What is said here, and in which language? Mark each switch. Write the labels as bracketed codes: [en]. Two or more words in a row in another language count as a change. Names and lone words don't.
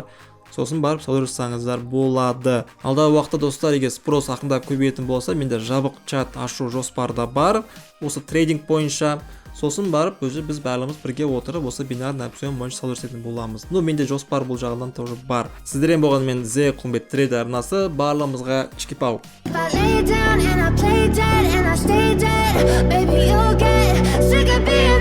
[kk] Сосын барып сауда жасаңыздар болады. Алдағы уақытта достар, егер спрос ақырындап көбейетін болса, менде жабық чат ашу жоспарда бар. Осы трейдинг бойынша. Сосын барып өзі біз барлығымыз бірге отырып, осы [ru] бинарный опцион [kk] бойынша сауда жасайтын боламыз. Менде жоспар бұл жағынан тоже бар. Сіздермен болған мен Зе Құлымбет трейдер арнасы. Барлығымызға чики-пау. [en] I lay down and I play dead and I stay dead. Baby, you'll get sick of being